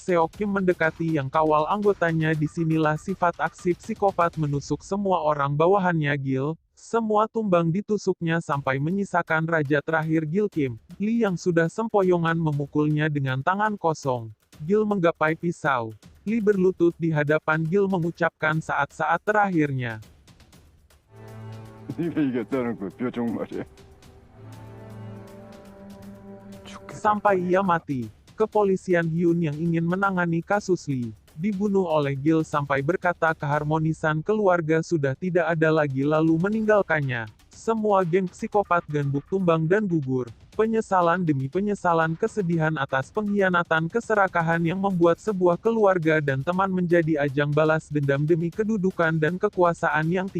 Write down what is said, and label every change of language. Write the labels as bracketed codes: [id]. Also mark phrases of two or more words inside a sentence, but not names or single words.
[id] Seok Kim mendekati yang kawal anggotanya. Disinilah sifat aksi psikopat menusuk semua orang bawahannya Gil. Semua tumbang ditusuknya sampai menyisakan raja terakhir Gil Kim. Lee yang sudah sempoyongan memukulnya dengan tangan kosong. Gil menggapai pisau. Lee berlutut di hadapan Gil mengucapkan saat-saat terakhirnya. [ko] 네가 이겼다는 그 표정 말이야. [id] Sampai ia mati. Kepolisian Hyun yang ingin menangani kasus Lee dibunuh oleh Gil sampai berkata keharmonisan keluarga sudah tidak ada lagi lalu meninggalkannya. Semua geng psikopat ganbuk tumbang dan gugur. Penyesalan demi penyesalan, kesedihan atas pengkhianatan, keserakahan yang membuat sebuah keluarga dan teman menjadi ajang balas dendam demi kedudukan dan kekuasaan yang tinggi.